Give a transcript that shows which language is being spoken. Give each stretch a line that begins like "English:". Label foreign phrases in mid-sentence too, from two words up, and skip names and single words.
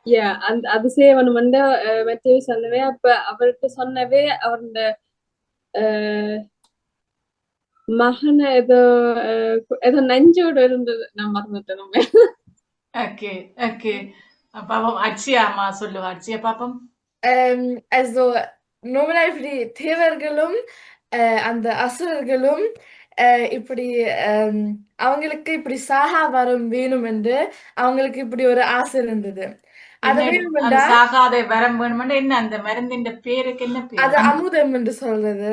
Tamil: அது செய்யணுமெண்டு மெத்தேயு சொன்னவே அப்ப அவர்கிட்ட சொன்னவே அவருடைய மகனை ஏதோ நஞ்சோடு இருந்தது நான் மறந்துட்டேன். ஓகே ஓகே பாப்போம் அட்சியா அம்மா சொல்லுவா அட்சியா பாப்போம்
German: Also normal für die
Tamil: தேவர்களும் அந்த அசுரர்களும் இப்படி அவங்களுக்கு இப்படி சாகா வரம் வேணும் என்று அவங்களுக்கு இப்படி ஒரு ஆசை இருந்தது. அது என்ன அது வேணுமெண்டா சாகாத வரம் வேணுமெண்டா என்ன அந்த மருந்தின் பேருக்கு என்ன அது பேரு அமுதம் என்று சொல்றது.